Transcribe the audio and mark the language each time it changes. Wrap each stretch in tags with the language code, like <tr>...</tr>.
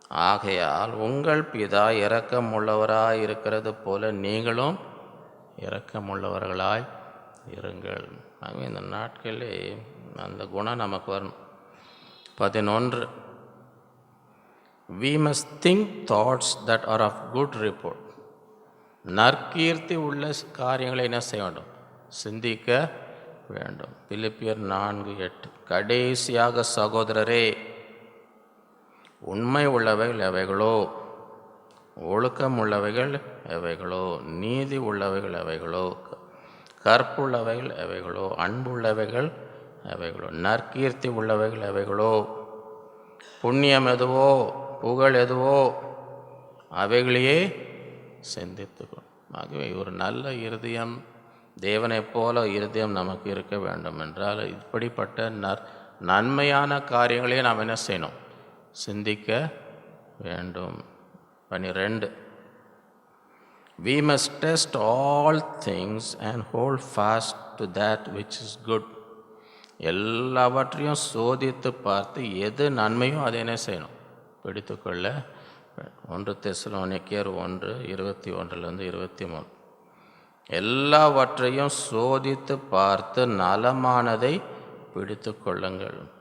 <ta>ஆகையால் உங்கள் பிதா இரக்கமுள்ளவராய் இருக்கிறது போல நீங்களும் இரக்கமுள்ளவர்களாய் இருங்கள். ஆகவே இந்த நாட்களே அந்த குணம் நமக்கு வரணும். 11.</ta> <en>We must think thoughts that are of good report.</en> <ta>நற்கீர்த்தி உள்ள காரியங்களை என்ன செய்ய வேண்டும்? சிந்திக்க வேண்டும். பிலிப்பியர் 4:8. கடைசியாக சகோதரரே, உண்மை உள்ளவைகள் எவைகளோ, ஒழுக்கம் உள்ளவைகள் எவைகளோ, நீதி உள்ளவைகள் எவைகளோ, கற்புள்ளவைகள் எவைகளோ, அன்புள்ளவைகள் எவைகளோ, நற்கீர்த்தி உள்ளவைகள் எவைகளோ, புண்ணியம் எதுவோ, புகழ் எதுவோ, அவைகளையே சிந்தித்துக்கணும். ஆகவே ஒரு நல்ல இருதயம், தேவனைப் போல இருதயம் நமக்கு இருக்க வேண்டும் என்றால் இப்படிப்பட்ட நன்மையான காரியங்களையே நாம் என்ன செய்யணும்? சிந்திக்க வேண்டும். 12.</ta> <en>We must test all things and hold fast to that which is good.</en> <ta>எல்லாவற்றையும் சோதித்து பார்த்து எது நன்மையோ அதை என்ன செய்யணும்? பிடித்துக்கொள்ள. 1 தெசலோனிக்கேயர் 1:21-23. எல்லாவற்றையும் சோதித்து பார்த்து நலமானதை பிடித்து கொள்ளுங்கள்.</ta>